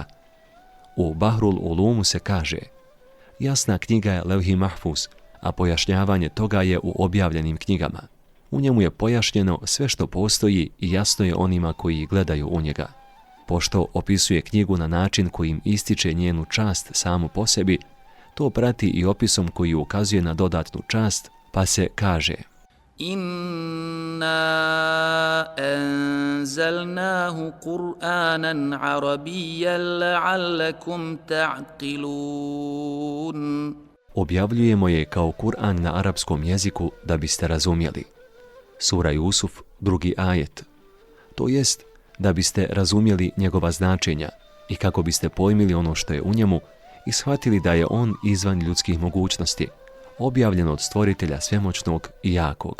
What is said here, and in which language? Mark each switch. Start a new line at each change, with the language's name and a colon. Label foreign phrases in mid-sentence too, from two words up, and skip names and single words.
Bosnian: U Bahrul Ulumu se kaže: jasna knjiga je Levhi Mahfuz, a pojašnjavanje toga je u objavljenim knjigama. U njemu je pojašnjeno sve što postoji i jasno je onima koji gledaju u njega. Pošto opisuje knjigu na način kojim ističe njenu čast samu po sebi, to prati i opisom koji ukazuje na dodatnu čast, pa se kaže:
Arabic: إنا أنزلناه قرآنا عربيا لعلكم تعقلون.
Bosnian: Objavljujemo je kao Kur'an na arapskom jeziku da biste razumjeli. Sura Jusuf, 2. ajet. To jest da biste razumjeli njegova značenja i kako biste pojmili ono što je u njemu i shvatili da je on izvan ljudskih mogućnosti, objavljen od stvoritelja svemoćnog i jakog.